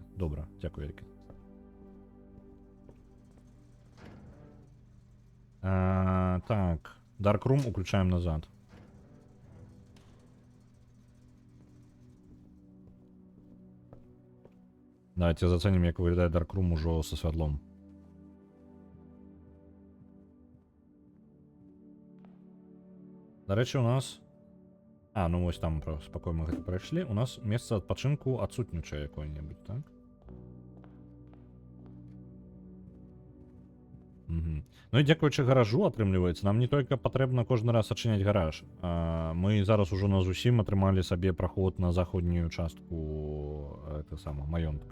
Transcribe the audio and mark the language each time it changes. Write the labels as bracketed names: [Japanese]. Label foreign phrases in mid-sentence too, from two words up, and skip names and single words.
[Belarusian] Добра, дзякую вялікі. Так, Darkroom уключаем назад. [Russian] Давайте заценим, [Belarusian] як выглядае Darkroom ужо со святлом. [Ukrainian] До речі, у нас... [Belarusian] ну ось там спокойно мы гэта прайшлі. У нас месца адпачынку адсутнічае якое-небудзь, так? Ну і дзякуючы гаражу, атрымліваецца, нам не толькі патрэбна кожны раз адчыняць гараж. Мы зараз ужо на зусім атрымалі сабе праход на заходнюю частку маёнтка.